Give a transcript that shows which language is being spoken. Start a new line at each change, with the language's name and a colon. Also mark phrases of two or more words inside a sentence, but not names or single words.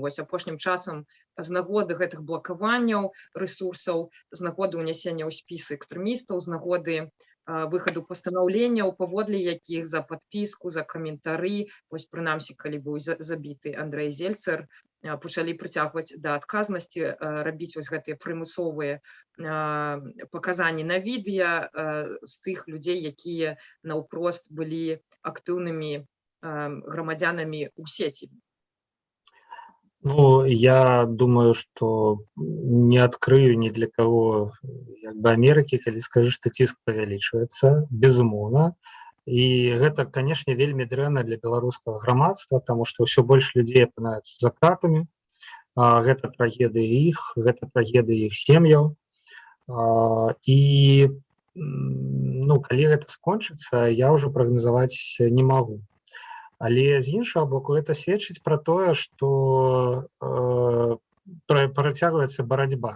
Belarusian: Вось апошнім часам з нагоды гэтых блакаванняў рэсурсаў, з нагоды ўнясення ў спісы экстрэмістаў, з нагоды выхаду пастанаўленняў, паводле якіх за падпіску, за каментары, вось прынамсі, калі быў забіты Андрэй Зельцер, пачалі прыцягваць да адказнасці, рабіць вось гэтыя прымусовыя паказанні на відэа з тых людзей, якія наўпрост былі актыўнымі грамадзянамі ў сеці. Ну,
Russian: я думаю, что не открою ни для кого Америки,
Belarusian: калі скажу,
Russian: что
Belarusian: ціск павялічваецца, безумоўна. І гэта, конечно, вельмі дрэнна для беларускага грамадства,
Russian: потому что
Belarusian: ўсё больш людзей апынаюцца за кратамі. Гэта трагедыя іх, гэта трагедыя іх сем'яў. І калі гэта скончыцца, я ўжо прагназаваць не магу. Але з іншага боку, гэта сведчыць пра тое, што працягваецца барацьба.